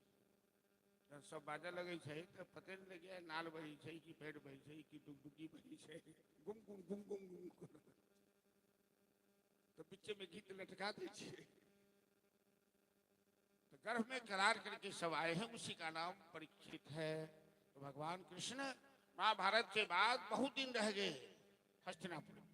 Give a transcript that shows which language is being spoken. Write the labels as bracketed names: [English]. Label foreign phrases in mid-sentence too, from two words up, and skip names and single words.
[Angika] जब सब बाजा लगे छे तो पते नहीं लगे नाल बजी छे कि पेट बजी छे कि डुगडुगी बजी छे, गुम गुम गुम गुम गुम, तो पीछे में गीत लटका दी छे। [Hindi] तो गर्भ में करार करके सब आए हैं, उसी का नाम परीक्षित है। तो भगवान कृष्ण महाभारत के बाद बहुत दिन रह गए हस्तिनापुर।